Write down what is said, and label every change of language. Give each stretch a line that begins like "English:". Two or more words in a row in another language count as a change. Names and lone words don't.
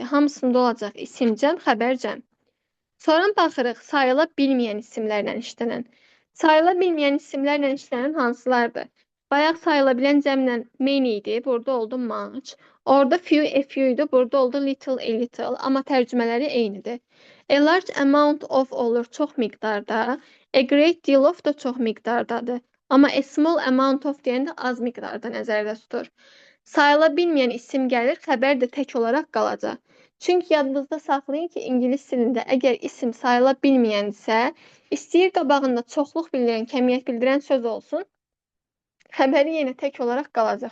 Azerbaijani: Hamısında olacaq isim cəm, xəbər cəm. Sonra baxırıq sayıla bilməyən isimlərlə işlənən. Sayıla bilməyən isimlərlə işlənən hansılardır? Bayaq sayıla bilən cəmlə main idi, burada oldu much. Orada
English: few, a few
Azerbaijani: idi, burada oldu
English: little, a little.
Azerbaijani: Amma tərcümələri eynidir.
English: A large amount of
Azerbaijani: olur çox miqdarda.
English: A great deal of
Azerbaijani: da çox miqdardadır. Amma
English: a small amount of
Azerbaijani: deyəndə az miqdarda nəzərdə tutur. Sayıla bilməyən isim gəlir, xəbər də tək olaraq qalacaq. Çünki yadınızda saxlayın ki, ingilis dilində əgər isim sayıla bilməyənsə, istəyir qabağında çoxluq bildirən, kəmiyyət bildirən söz olsun, xəbəri yenə tək olaraq qalacaq.